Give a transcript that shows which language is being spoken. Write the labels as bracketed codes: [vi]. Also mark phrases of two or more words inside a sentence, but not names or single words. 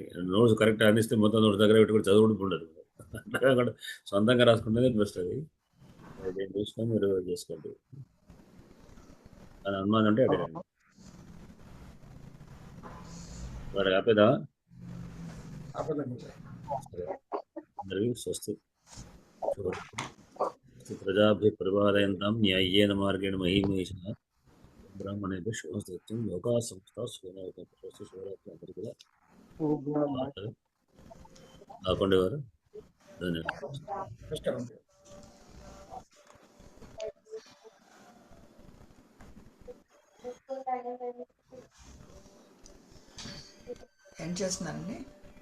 [te] నోట్స్ కరెక్ట్ అందిస్తే మొత్తం నోట్స్ దగ్గర పెట్టుకుని చదువుకుంటూ ఉండదు, అట్లా సొంతంగా రాసుకుంటేనే బెస్ట్. అది దేని చూసుకొని మీరు చేసుకోండి, అని అనుమానం అంటే అడగండి. వాడు ఆపేదా? అందరికీ స్వస్తి. [sa] ప్రజాభ్య పరిపాలయంతాం న్యాయేన మార్గేణ మహీమహేషః బ్రాహ్మణేభ్యః శుభమస్తు. లోకా సమస్తా సుఖినో భవంతు. [te] శివరాత్రి అందరికీ కూడా కాకుండా వారు ధన్యవాదాలు. ఏం చేస్తున్నారండి?